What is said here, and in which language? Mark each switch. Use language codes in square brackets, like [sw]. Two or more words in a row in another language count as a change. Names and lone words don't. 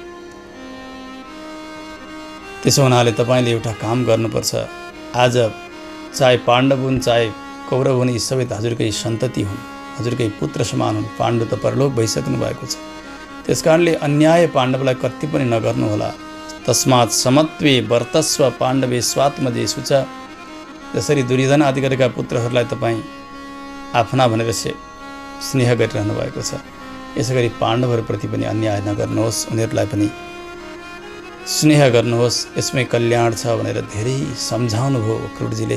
[ne] त्यसो हुनाले तपाईँले एउटा काम गर्नुपर्छ। आज चाहे पाण्डव हुन् चाहे कौरव हुन्, यी सबै त हजुरकै सन्तति हुन्, हजुरकै पुत्र समान हुन्। पाण्डव त परलोक भइसक्नु भएको छ। त्यसकारणले अन्याय पाण्डवलाई कति पनि नगर्नुहोला। [sa] तस्मात् समत्वे वर्तस्व पाण्डवे स्वात्मजेषु च। [ne] जसरी दुर्योधन आदि गरेका पुत्रहरूलाई तपाईँ आफ्ना भनेर स्नेह गरिरहनु भएको छ, यसै गरी पाण्डवहरूप्रति पनि अन्याय नगर्नुहोस्, उनीहरूलाई पनि स्नेह गर्नुहोस्, यसमै कल्याण छ भनेर धेरै सम्झाउनुभयो अक्रुरजीले।